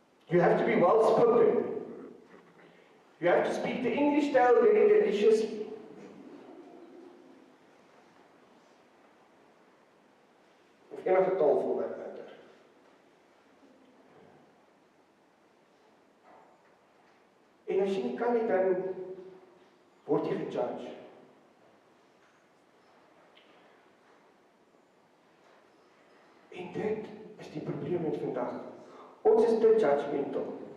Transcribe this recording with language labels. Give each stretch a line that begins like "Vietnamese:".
English: You have to be well spoken. You have to speak the English style very deliciously.
Afrikaans: Of enige taal voor werk beter. En as jy nie kan nie, dan word jy gejudge. En dit is die probleem met vandag. Ons is te judgmental.